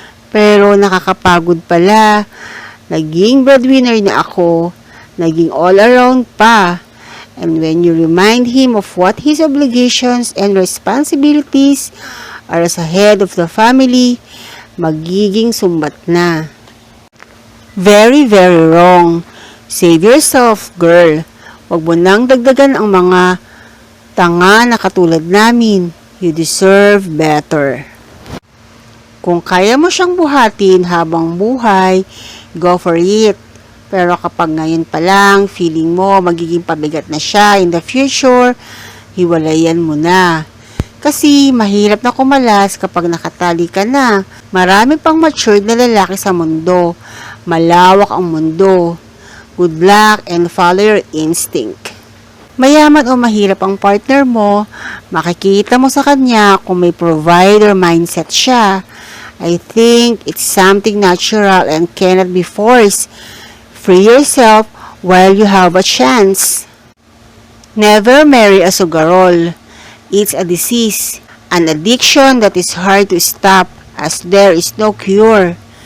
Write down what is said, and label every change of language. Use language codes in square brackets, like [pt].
[tl] Pero nakakapagod pala. Naging breadwinner na ako. Naging all around pa. [en] And when you remind him of what his obligations and responsibilities are as a head of the family, [tl] magiging sumbat na. [en] Very, very wrong. Save yourself, girl. [tl] Huwag mo nang dagdagan ang mga tanga na katulad namin. [en] You deserve better. [tl] Kung kaya mo siyang buhatin habang buhay, [en] go for it. [tl] Pero kapag ngayon pa lang, feeling mo magiging pabigat na siya [en] in the future, [tl] hiwalayan mo na. Kasi mahirap na kumalas kapag nakatali ka na. Marami pang matured na lalaki sa mundo. Malawak ang mundo. [en] Good luck and follow your instinct. [tl] Mayaman o mahirap ang partner mo, makikita mo sa kanya kung may provider mindset siya. [en] I think it's something natural and cannot be forced. Free yourself while you have a chance. Never marry a sugarol. It's a disease, an addiction that is hard to stop as there is no cure.